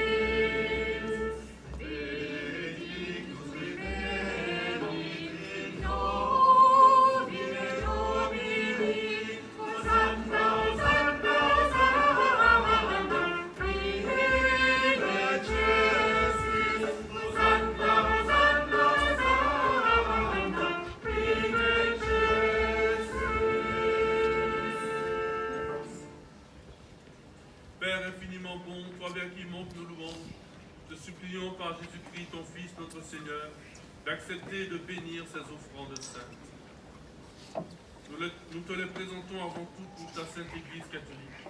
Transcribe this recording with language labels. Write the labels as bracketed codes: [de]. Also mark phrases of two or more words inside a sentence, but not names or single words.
[la] Benedictus viveri, in nomine Domini. Hosanna, Hosanna, Hosanna, in excelsis. Hosanna, Hosanna, Hosanna, in excelsis. [fr] Père infiniment bon, toi vers qui montent nos louanges, te supplions par Jésus-Christ, ton Fils, notre Seigneur, d'accepter de bénir ces offrandes saintes. Nous te les présentons avant tout pour ta sainte Église catholique.